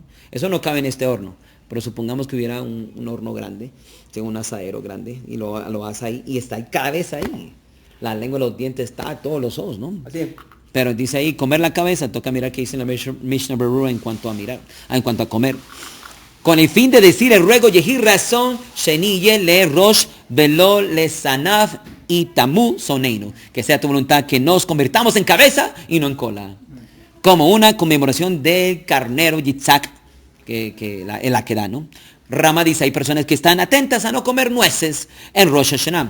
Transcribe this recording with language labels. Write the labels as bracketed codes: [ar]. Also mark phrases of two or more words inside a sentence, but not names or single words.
[es] Eso no cabe en este horno. Pero supongamos que hubiera un horno grande, un asadero grande, y lo asa ahí, y está la cabeza ahí. La lengua, los dientes, está todos los ojos, ¿no? Así es. Pero dice ahí, comer la cabeza, toca mirar qué dice en la Mishnah Berurah en cuanto a comer. Con el fin de decir el ruego, [he] יהי רצון שנהיה לראש ולא לזנב ויתמו שונאינו. [es] Que sea tu voluntad que nos convirtamos en cabeza y no en cola. Como una conmemoración del carnero Yitzhak, la que da, ¿no? Rama dice, hay personas que están atentas a no comer nueces en Rosh Hashanah.